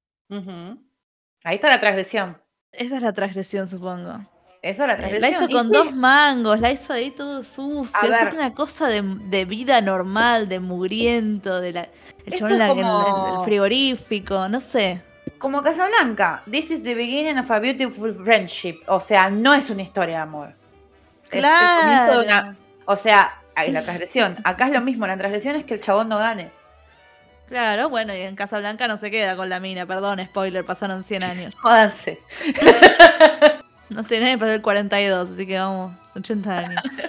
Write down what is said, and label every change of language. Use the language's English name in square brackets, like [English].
[Spanish] Uh-huh. Ahí está la transgresión. Esa es la transgresión, supongo. Esa es la transgresión. La hizo con 2 mangos, la hizo ahí todo sucio. Es una cosa de vida normal, de mugriento. El chabón el frigorífico, no sé. Como [English] Casablanca, this is the beginning of a beautiful friendship. [Spanish] O sea, no es una historia de amor. Claro. Es el comienzo de una... O sea, ahí la transgresión. Acá es lo mismo, la transgresión es que el chabón no gane. Claro, bueno, y en Casablanca no se queda con la mina, perdón, spoiler, pasaron 100 años. Jódanse. No sé, nadie pasó el 42, así que vamos, 80 años.